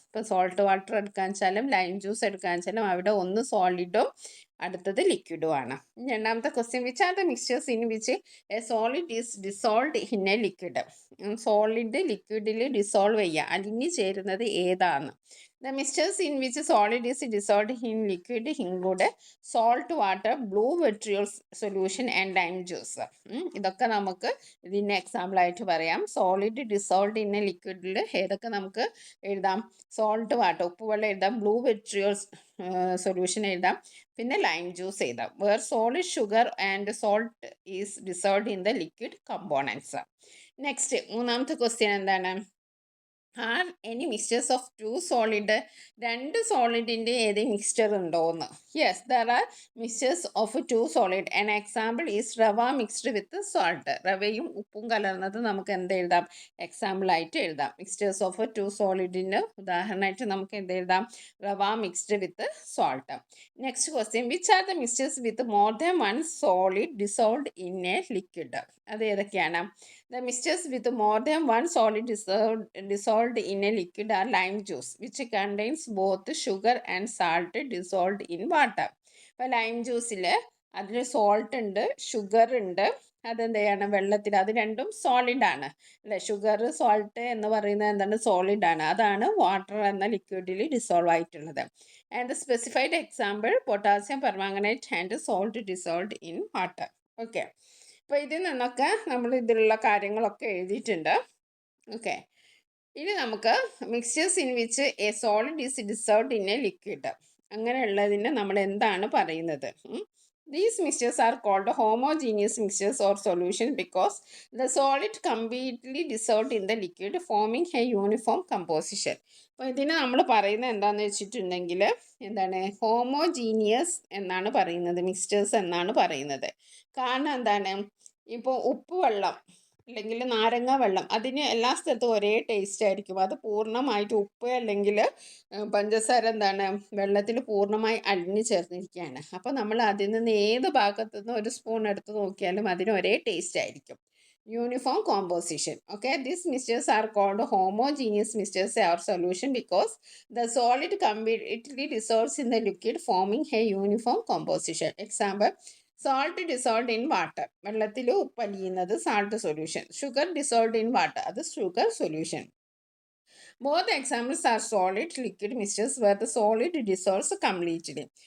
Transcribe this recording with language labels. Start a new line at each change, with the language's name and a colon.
Malayalam: ഇപ്പോൾ salt water എടുക്കാൻ വെച്ചാലും ലൈം ജ്യൂസ് എടുക്കാൻ വെച്ചാലും അവിടെ ഒന്ന് സോളിഡും അടുത്തത് ലിക്വിഡും ആണ്. രണ്ടാമത്തെ question,
English: Which are the mixtures in which a solid is dissolved in a liquid?
Malayalam: Solid ലിക്വിഡിൽ dissolve ചെയ്യുക, അലിഞ്ഞു ചേരുന്നത് ഏതാണ്?
English: The mixtures in which solid is dissolved in liquid include salt water, blue vitriol solution and lime juice.
Malayalam: ഇതൊക്കെ നമുക്ക് ഇതിൻ്റെ example ആയിട്ട് പറയാം. Solid dissolved in A ലിക്വിഡിൽ ഏതൊക്കെ നമുക്ക് എഴുതാം? സോൾട്ട് വാട്ടർ, ഉപ്പുവെള്ളം എഴുതാം, ബ്ലൂ വിട്രിയോൾ സൊല്യൂഷൻ എഴുതാം, പിന്നെ ലൈം ജ്യൂസ് എഴുതാം.
English: Where solid sugar and salt is dissolved in the liquid components.
Malayalam: Next മൂന്നാമത്തെ ക്വസ്റ്റ്യൻ എന്താണ്?
English: are any mixtures of two solid,
Malayalam: രണ്ട് സോളിഡിൻ്റെ ഏത് മിക്സ്ചർ ഉണ്ടോയെന്ന്?
English: Yes, there are mixtures of two solid. An example is rava mixed with salt.
Malayalam: റവയും ഉപ്പും കലർന്നത് നമുക്ക് എന്ത് എഴുതാം? എക്സാമ്പിളായിട്ട് എഴുതാം. മിക്സ്ചേഴ്സ് ഓഫ് ടു സോളിഡിന് ഉദാഹരണമായിട്ട് നമുക്ക് എന്ത് എഴുതാം?
English: Rava mixed with salt. Next question, which are the mixtures with more than one solid dissolved in a liquid?
Malayalam: അത് ഏതൊക്കെയാണ്?
English: The mixtures with more than one solid dissolved in a liquid are lime juice, which contains both sugar and salt dissolved in water.
Malayalam: അപ്പോൾ lime ജ്യൂസിൽ അതിൽ salt ഉണ്ട്, sugar ഉണ്ട്. അതെന്താണ്? വെള്ളത്തിൽ. അത് രണ്ടും സോളിഡാണ് അല്ലേ? ഷുഗർ, സോൾട്ട് എന്ന് പറയുന്നത് എന്താണ്? സോളിഡാണ്. അതാണ് വാട്ടർ എന്ന ലിക്വിഡിൽ ഡിസോൾവ് ആയിട്ടുള്ളത്.
English: And the specified example potassium permanganate and salt dissolved in water.
Malayalam: Okay, അപ്പോൾ ഇതിൽ നിന്നൊക്കെ നമ്മൾ ഇതിലുള്ള കാര്യങ്ങളൊക്കെ എഴുതിയിട്ടുണ്ട്.
English: okay, ഇനി നമുക്ക് mixtures in which a solid is dissolved in a liquid,
Malayalam: അങ്ങനെയുള്ളതിന് നമ്മൾ എന്താണ് പറയുന്നത്?
English: These mixtures are called homogeneous mixtures or solution because the solid completely dissolved in the liquid, forming a uniform composition.
Malayalam: അപ്പോൾ ഇതിന് നമ്മൾ പറയുന്നത് എന്താണെന്ന് വെച്ചിട്ടുണ്ടെങ്കിൽ എന്താണ്? ഹോമോജീനിയസ് എന്നാണ് പറയുന്നത്, മിക്സ്ചേഴ്സ് എന്നാണ് പറയുന്നത്. കാരണം എന്താണ്? ഇപ്പോൾ ഉപ്പ് വെള്ളം അല്ലെങ്കിൽ നാരങ്ങ വെള്ളം, അതിന് എല്ലാ സ്ഥലത്തും ഒരേ ടേസ്റ്റ് ആയിരിക്കും. അത് പൂർണ്ണമായിട്ട് ഉപ്പ് അല്ലെങ്കിൽ പഞ്ചസാര എന്താണ് വെള്ളത്തിൽ പൂർണ്ണമായി അലിഞ്ഞു ചേർന്നിരിക്കുകയാണ്. അപ്പോൾ നമ്മൾ അതിൽ നിന്ന് ഏത് ഭാഗത്തു നിന്ന് ഒരു സ്പൂൺ എടുത്ത് നോക്കിയാലും അതിന് ഒരേ ടേസ്റ്റ് ആയിരിക്കും.
English: uniform composition. Okay, these mixtures are called homogeneous mixtures or solution because the solid completely dissolves in the liquid, forming a uniform composition. Example, salt dissolved in water.
Malayalam: വെള്ളത്തിൽ ഉപ്പലിയുന്നത്
English: salt solution. Sugar dissolved in water, അത് sugar solution. Both the examples are solid liquid mixtures where the solid dissolves completely.